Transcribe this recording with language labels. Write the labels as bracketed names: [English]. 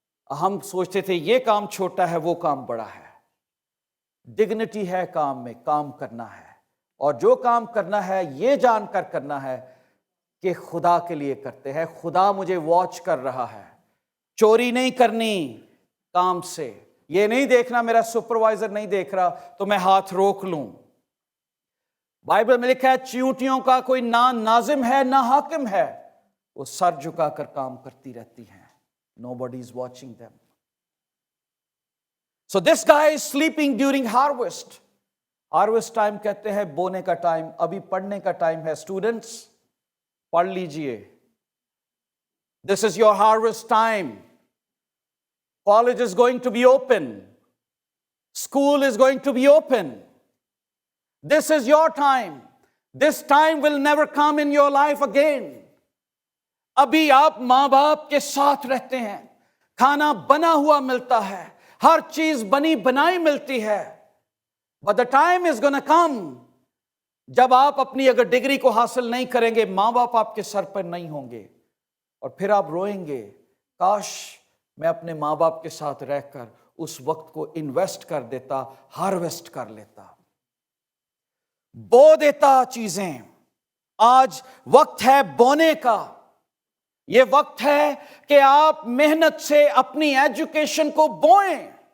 [Urdu] ہم سوچتے تھے یہ کام چھوٹا ہے وہ کام بڑا ہے۔ ڈگنیٹی ہے کام میں، کام کرنا ہے، اور جو کام کرنا ہے یہ جان کر کرنا ہے کہ خدا کے لیے کرتے ہیں، خدا مجھے واچ کر رہا ہے۔ چوری نہیں کرنی کام سے، یہ نہیں دیکھنا میرا سپروائزر نہیں دیکھ رہا تو میں ہاتھ روک لوں۔ بائبل میں لکھا ہے چیونٹیوں کا کوئی نہ ناظم ہے نہ حاکم ہے، وہ سر جھکا کر کام کرتی رہتی ہیں۔ [English] Nobody is watching them. So this guy is sleeping during harvest. [Urdu] Harvest time کہتے ہیں بونے کا ٹائم، ابھی پڑھنے کا ٹائم ہے۔ اسٹوڈنٹس پڑھ لیجئے، [English] this is your harvest time. College is going to be open. School is going to be open. This is your time. This time will never come in your life again. [Urdu] ابھی آپ ماں باپ کے ساتھ رہتے ہیں، کھانا بنا ہوا ملتا ہے، ہر چیز بنی بنائی ملتی ہے، [English] but the time is gonna come [Urdu] جب آپ اپنی اگر ڈگری کو حاصل نہیں کریں گے، ماں باپ آپ کے سر پر نہیں ہوں گے، اور پھر آپ روئیں گے، کاش میں اپنے ماں باپ کے ساتھ رہ کر اس وقت کو انویسٹ کر دیتا، ہارویسٹ کر لیتا، بو دیتا چیزیں۔ آج وقت ہے بونے کا، یہ وقت ہے کہ آپ محنت سے اپنی ایجوکیشن کو بوئیں۔